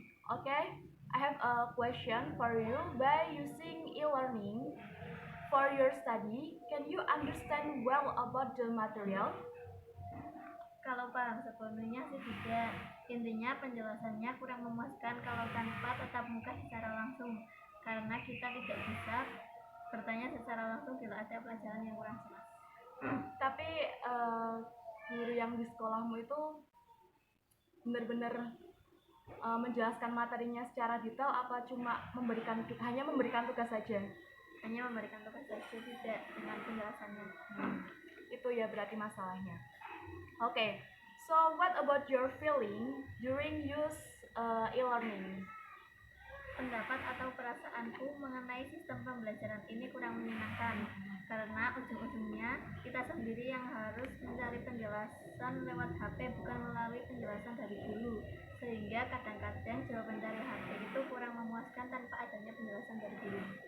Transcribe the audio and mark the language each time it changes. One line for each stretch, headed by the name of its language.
English: Okay, I have a question for you. By using e-learning for your study, can you understand well about the material?
Indonesian: Kalau kalau paham sepenuhnya sih tidak. Intinya penjelasannya kurang memuaskan kalau tanpa tatap muka secara langsung, karena kita tidak bisa bertanya secara langsung bila ada pelajaran yang kurang jelas. Tapi guru yang di sekolahmu itu benar-benar menjelaskan materinya secara detail apa cuma hanya memberikan tugas saja? Hanya memberikan tugas saja, tidak dengan penjelasannya. Itu ya berarti masalahnya.
English: Okay, so what about your feeling during use e-learning?
Indonesian: Pendapat atau perasaanku mengenai sistem pembelajaran ini kurang menyenangkan, karena ujung-ujungnya kita sendiri yang harus mencari penjelasan lewat HP, bukan melalui penjelasan dari guru, sehingga kadang-kadang jawaban dari HP itu kurang memuaskan tanpa adanya penjelasan dari guru.